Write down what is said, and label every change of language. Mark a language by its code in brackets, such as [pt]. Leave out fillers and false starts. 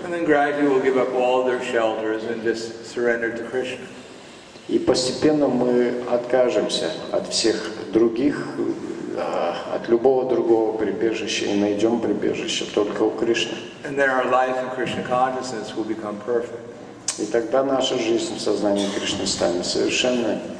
[en] And then gradually we'll give up all their shelters and just surrender to Krishna. [ru] И постепенно мы откажемся от всех других, от любого другого прибежища и найдем прибежище только у Кришны. [en] And then our life in Krishna consciousness will become perfect. [ru] И тогда наша жизнь в сознании Кришны станет совершенной.